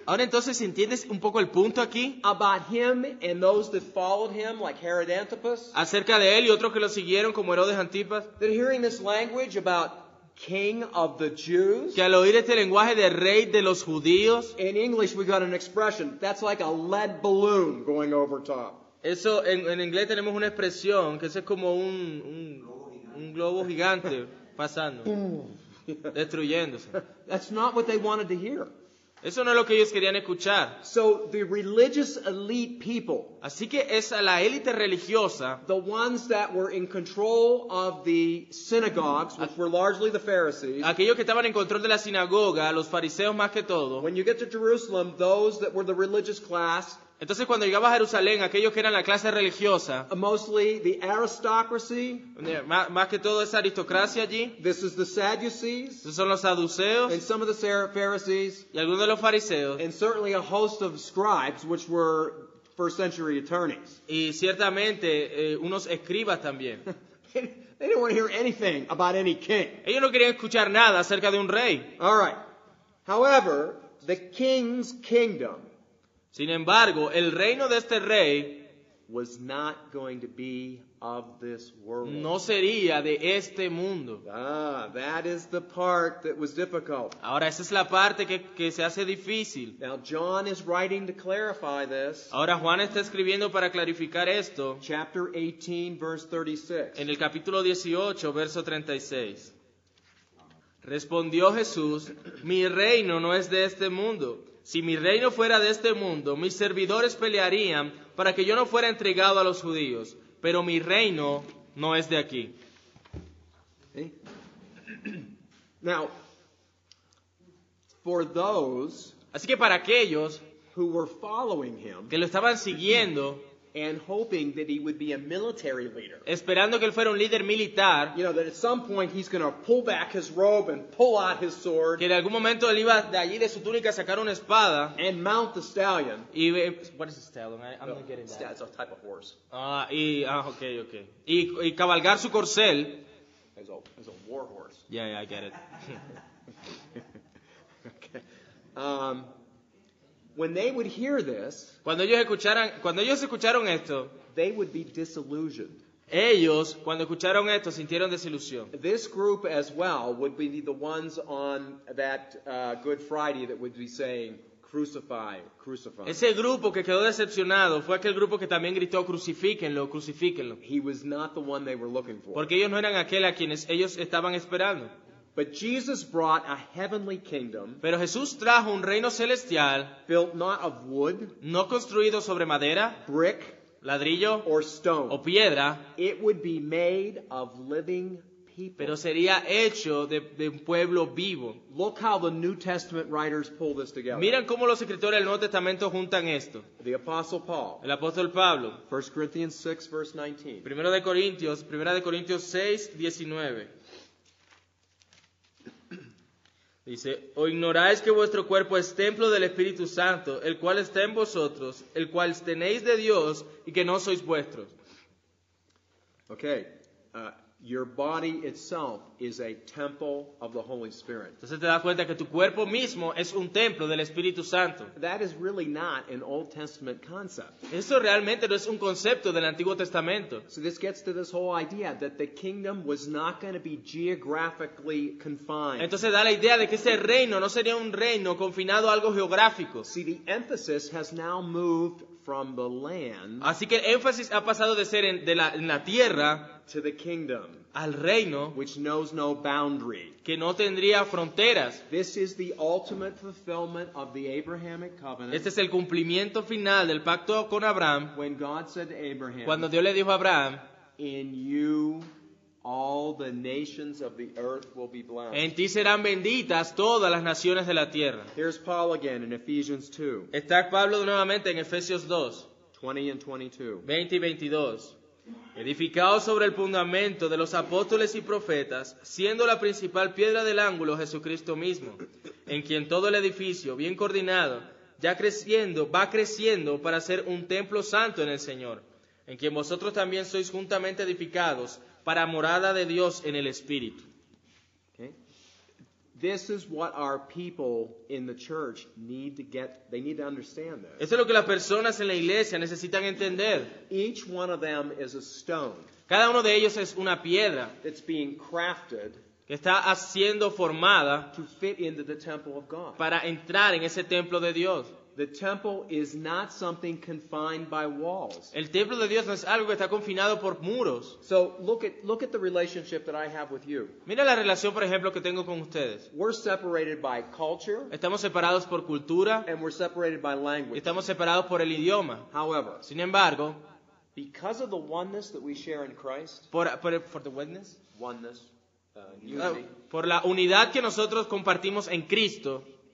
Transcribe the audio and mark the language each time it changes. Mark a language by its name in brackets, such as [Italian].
[Spanish] Ahora entonces, ¿entiendes un poco el punto aquí? [English] about him and those that followed him, like Herod Antipas? [Spanish] Acerca de él y otros que lo siguieron como Herodes Antipas, [English] That hearing this language about King of the Jews, [Spanish] que al oír este lenguaje de rey de los judíos, [English] in English we got an expression, that's like a lead balloon going over top. [Spanish] eso en inglés tenemos una expresión que eso es como un globo gigante pasando, destruyéndose. [English] That's not what they wanted to hear. [Spanish] Eso no es lo que ellos querían escuchar. [English] So the religious elite people, [Spanish] Así que es la élite religiosa, [English] the ones that were in control of the synagogues, which were largely the Pharisees, [Spanish] aquellos que estaban en control de la sinagoga, los fariseos más que todo. [English] when you get to Jerusalem, those that were the religious class, [Spanish] Entonces cuando llegaba a Jerusalén, aquellos que eran la clase religiosa, [English] mostly the aristocracy, [Spanish] más que todo esa aristocracia allí, [English] this is the Sadducees, [Spanish] esos son los saduceos [English] and some of the Pharisees, [Spanish] y algunos de los fariseos, [English] and certainly a host of scribes, which were first century attorneys. [Spanish] y ciertamente unos escribas también. [English] They didn't want to hear anything about any king. Ellos no querían escuchar nada acerca de un rey. All right. However, the king's kingdom [Spanish] Sin embargo, el reino de este rey [English] was not going to be of this world. [Spanish] no sería de este mundo. [English] That is the part that was difficult. [Spanish] Ahora, esa es la parte que se hace difícil. [English] Now, John is writing to clarify this. [Spanish] Ahora, Juan está escribiendo para clarificar esto [English] Chapter 18, verse 36. [Spanish] en el capítulo 18, verso 36. Respondió Jesús, mi reino no es de este mundo. Si mi reino fuera de este mundo, mis servidores pelearían para que yo no fuera entregado a los judíos. Pero mi reino no es de aquí. [English] Okay. Now, for those [Spanish] Así que para aquellos [English] who were following him [Spanish] que lo estaban siguiendo, [English] and hoping that he would be a military leader, [Spanish] esperando que él fuera un líder militar, [English] you know, that at some point he's going to pull back his robe and pull out his sword [Spanish] que en algún momento él iba de allí de su túnica a sacar una espada [English] and mount the stallion. [Spanish] y [English] what is a stallion? I'm not getting that. It's a type of horse. [Spanish] Okay. Y cabalgar su corcel. [English] As a war horse. Yeah, I get it. Okay. When they would hear this, [Spanish] Cuando ellos escucharon esto, [English] they would be disillusioned. [Spanish] ellos cuando escucharon esto sintieron desilusión. [English] This group as well would be the ones on that Good Friday that would be saying, crucify, crucify. [Spanish] Ese grupo que quedó decepcionado fue aquel grupo que también gritó, crucifíquenlo, crucifíquenlo. [English] He was not the one they were looking for. [Spanish] Porque ellos no eran aquel a quienes ellos estaban esperando. [English] But Jesus brought a heavenly kingdom [Spanish] Pero Jesús trajo un reino celestial, [English] built not of wood, [Spanish] no construido sobre madera, [English] brick, [Spanish] ladrillo [English] or stone. [Spanish] o piedra, [English] It would be made of living people. [Spanish] pero sería hecho de un pueblo vivo. [English] Look how the New Testament writers pull this together. [Spanish] Miran cómo los escritores del Nuevo Testamento juntan esto. [English] The Apostle Paul, [Spanish] El apóstol Pablo, [English] 1 Corinthians 6, verse 19. [Spanish] 1 de Corintios 6, 19. Dice, ¿o ignoráis que vuestro cuerpo es templo del Espíritu Santo, el cual está en vosotros, el cual tenéis de Dios y que no sois vuestros? [English] Okay, your body itself is a temple of the Holy Spirit. [Spanish] Entonces te das cuenta que tu cuerpo mismo es un templo del Espíritu Santo. [English] That is really not an Old Testament concept. [Spanish] Eso realmente no es un concepto del Antiguo Testamento. [English] So this gets to this whole idea that the kingdom was not going to be geographically confined. [Spanish] Entonces da la idea de que ese reino no sería un reino confinado a algo geográfico. [English] See, the emphasis has now moved from the land [Spanish] Así que el énfasis ha pasado de ser en la tierra [English] to the kingdom, [Spanish] al reino [English] which knows no boundary. [Spanish] que no tendría fronteras. [English] This is the ultimate fulfillment of the Abrahamic covenant. [Spanish] Este es el cumplimiento final del pacto con Abraham, [English] When God said to Abraham, [Spanish] cuando Dios le dijo a Abraham, [English] in you all the nations of the earth will be blessed. [Spanish] en ti serán benditas todas las naciones de la tierra. [English] Here's Paul again in Ephesians 2, [Spanish] Está Pablo nuevamente en Efesios 2, [English] 20 and 22. [Spanish] 20 y 22. Edificados sobre el fundamento de los apóstoles y profetas, siendo la principal piedra del ángulo Jesucristo mismo, en quien todo el edificio, bien coordinado, va creciendo para ser un templo santo en el Señor, en quien vosotros también sois juntamente edificados para morada de Dios en el Espíritu. [English] Okay? This is what our people in the church need to get. They need to understand this. [Spanish] Esto es lo que las personas en la iglesia necesitan entender. [English] Each one of them is a stone [Spanish] Cada uno de ellos es una piedra [English] that's being crafted [Spanish] que está siendo formada [English] to fit into the temple of God. [Spanish] para entrar en ese templo de Dios. [English] The temple is not something confined by walls. [Spanish] El templo de Dios no es algo que está confinado por muros. [English] So look at the relationship that I have with you. [Spanish] Mira la relación, por ejemplo, que tengo con ustedes. [English] We're separated by culture [Spanish] Estamos separados por cultura, [English] and we're separated by language. [Spanish] estamos separados por el idioma. [English] However, [Spanish] Sin embargo, [English] because of the oneness that we share in Christ, [Spanish] por [English] the witness, oneness, unity, [Spanish] por la unidad que nosotros compartimos en Cristo,